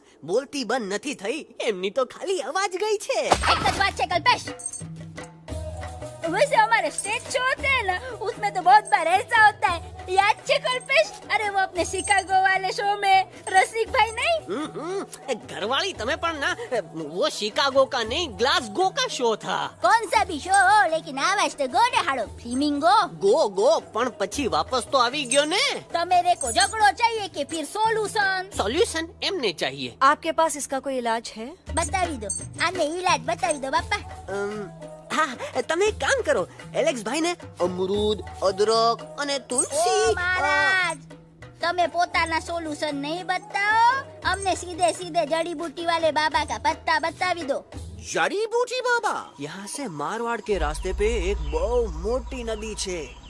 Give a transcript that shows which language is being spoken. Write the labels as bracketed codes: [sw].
[gu] બોલતી બંધ નથી થઈ, એમની તો ખાલી અવાજ ગઈ છે. [hi] एक सच बात है कल्पेश, वैसे हमारे स्टेज शो होते हैं ना, उसमें तो बहुत बार ऐसा होता है, याद है कल्पेश? अरे वो अपने शिकागो वाले शो में रसिक भाई नहीं, घरवाली तुम्हें पण ना, वो शिकागो का नहीं ग्लासगो का शो था. कौन सा भी शो हो, लेकिन आवाज तो गो ने हाड़ो फ्लेमिंगो. [gu] गो पण પછી વાપસ તો આવી ગયો ને. [hi] तो मेरे को झगड़ो चाहिए कि फिर सोल्यूशन? [gu] સોલ્યુશન એમને चाहिए. [hi] आपके पास इसका कोई इलाज है? बतावी दो, आने इलाज बतावी दो बापा. [gu] હા, તમે એક કામ કરો, એલેક્સ ભાઈ ને અમરૂદ, અદરક અને તુલસી. [hi] ओ महाराज, [gu] તમે પોતાના સોલ્યુશન નહીં [hi] बताओ, हमने सीधे सीधे जड़ी बूटी वाले बाबा का पत्ता बतावी दो. जड़ी बूटी बाबा. यहाँ से मारवाड़ के रास्ते पे एक [gu] બહુ મોટી નદી છે.